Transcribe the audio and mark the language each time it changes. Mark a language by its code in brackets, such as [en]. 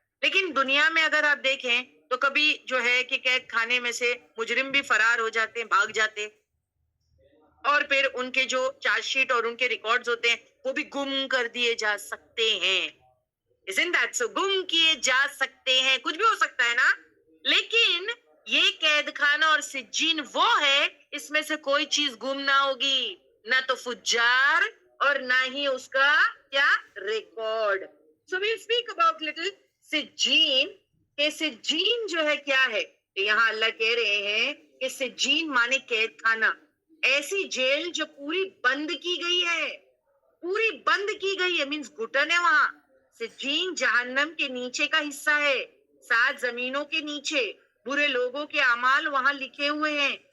[ur] لیکن دنیا میں اگر آپ دیکھیں تو کبھی جو ہے کہ قید خانے میں سے مجرم بھی فرار ہو جاتے ہیں، بھاگ جاتے ہیں، اور پھر ان کے جو چارج شیٹ اور ان کے ریکارڈز ہوتے ہیں وہ بھی گم کر دیے جا سکتے ہیں. [en] Isn't that so؟ [ur] گم کیے جا سکتے ہیں، کچھ بھی ہو سکتا ہے نا. لیکن یہ قید خانہ اور سجین وہ ہے اس میں سے کوئی چیز گم نہ ہوگی، نہ تو فجار اور نہ ہی اس کا کیا؟ Record. [en] So we'll speak about little سجین. [ur] کہ سجین جو ہے کیا ہے؟ تو یہاں اللہ کہہ رہے ہیں کہ سجین مانے قید خانہ، ایسی جیل جو پوری بند کی گئی ہے، پوری بند کی گئی ہے، مینز گھٹن ہے وہاں. سجین جہنم کے نیچے کا حصہ ہے، 7 زمینوں کے نیچے برے لوگوں کے اعمال وہاں لکھے ہوئے ہیں.